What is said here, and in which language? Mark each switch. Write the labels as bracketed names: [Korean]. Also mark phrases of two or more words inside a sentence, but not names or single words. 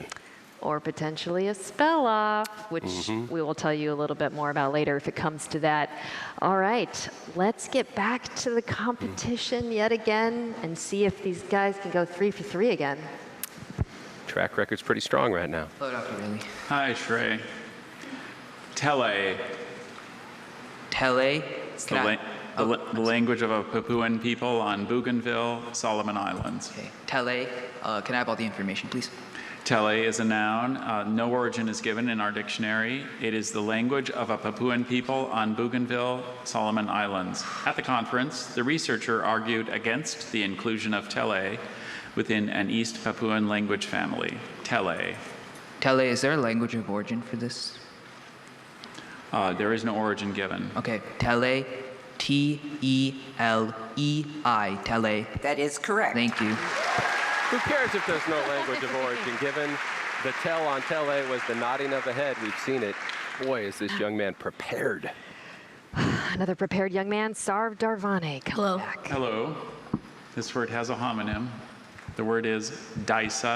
[English] Or potentially a spell off, which we will tell you a little bit more about later if it comes to that. All right, let's get back to the competition yet again and see if these guys can go 3 for 3 again. Track record's pretty strong right now. Hello, Dr. Bailey. Hi, Shrey. Tele. Tele? The language of a Papuan people on Bougainville, Solomon Islands. Okay. Tele. Can I have all the information, please? Tele is a noun. No origin is given in our dictionary. It is the language of a Papuan people on Bougainville, Solomon Islands. At the conference, the researcher argued against the inclusion of Tele within an East Papuan language family. Tele. Tele, is there a language of origin for this? There is no origin given. Okay. Tele. T-E-L-E-I. Tele. That is correct. Thank you. Who cares if there's no language of origin given? The tell on tele was the nodding of the head. We've seen it. Boy, is this young man prepared. Another prepared young man, Sarv Darvane. Hello. Hello. This word has a homonym. The word is Dysa.